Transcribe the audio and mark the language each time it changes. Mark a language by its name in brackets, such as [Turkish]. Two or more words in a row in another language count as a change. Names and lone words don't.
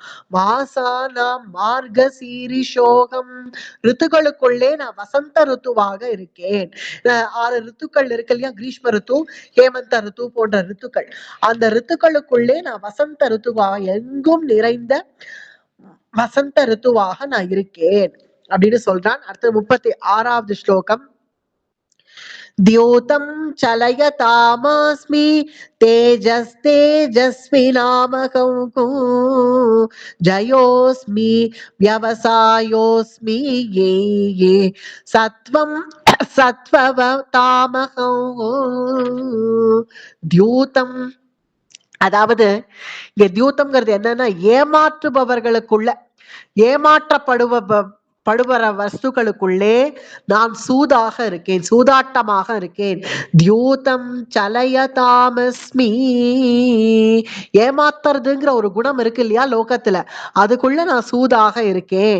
[Sanskrit] मासानां मार्गशीर्षोऽहम्, [Tamil] ரித்துகளுக்குள்ளே நான் வசந்த ருத்துவாக இருக்கேன். 6 ரித்துக்கள் இருக்கு இல்லையா, கிரீஷ்ம ரித்து, ஹேமந்த ரித்து போன்ற ரித்துக்கள். அந்த ரித்துக்களுக்குள்ளே நான் வசந்த ரித்துவாக, எங்கும் நிறைந்த வசந்த ரித்துவாக நான் இருக்கேன் அப்படின்னு சொல்றான். அடுத்து 36வது ஸ்லோகம். [Sanskrit] द्योतं चलयतामस्मि तेजस्तेजस्विनामहं जयोस्मि व्यवसायोस्मि ये ये सत्वं सत्ववतामहं द्यूतं. [Tamil] அதாவது இங்க தியூத்தம்ங்கிறது என்னன்னா, ஏமாற்றுபவர்களுக்குள்ள, ஏமாற்றப்படுவர வஸ்துக்களுக்குள்ளே நான் சூதாக இருக்கேன், சூதாட்டமாக இருக்கேன். [Sanskrit] द्यूतं छलयतामस्मि, [Tamil] ஏமாத்துறதுங்கிற ஒரு குணம் இருக்கு இல்லையா லோகத்துல, அதுக்குள்ள நான் சூதாக இருக்கேன்.